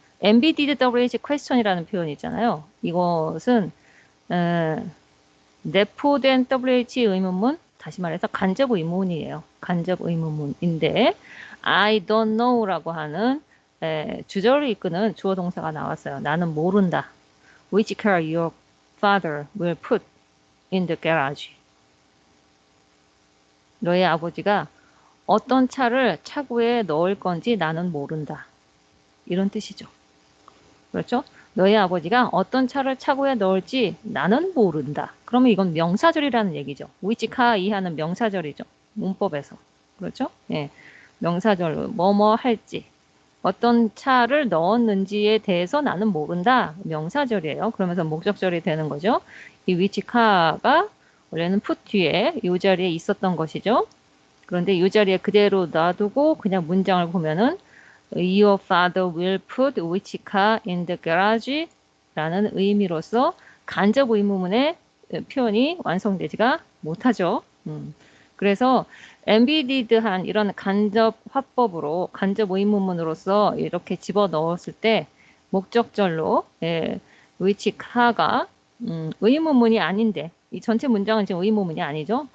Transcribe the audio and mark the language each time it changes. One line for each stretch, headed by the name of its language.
Korean: embedded WH question이라는 표현이 있잖아요. 이것은 내포된 WH 의문문, 다시 말해서 간접 의문이에요. 간접 의문문인데 I don't know라고 하는 주절을 이끄는 주어 동사가 나왔어요. 나는 모른다.
English: Which car your father will put in the garage?
Korean: 너의 아버지가 어떤 차를 차고에 넣을 건지 나는 모른다. 이런 뜻이죠. 그렇죠? 너의 아버지가 어떤 차를 차고에 넣을지 나는 모른다. 그러면 이건 명사절이라는 얘기죠. which car 이하는 명사절이죠. 문법에서. 그렇죠? 예. 명사절, 뭐뭐 할지. 어떤 차를 넣었는지에 대해서 나는 모른다. 명사절이에요. 그러면서 목적절이 되는 거죠. 이 which car가 원래는 put 뒤에 이 자리에 있었던 것이죠. 그런데 이 자리에 그대로 놔두고 그냥 문장을 보면은
English: Your father will put which car in the garage?
Korean: 라는 의미로서 간접 의문문의 표현이 완성되지가 못하죠. 그래서 embedded한 이런 간접 화법으로 간접 의문문으로서 이렇게 집어 넣었을 때 목적절로 which car가 의문문이 아닌데 이 전체 문장은 지금 의문문이 아니죠.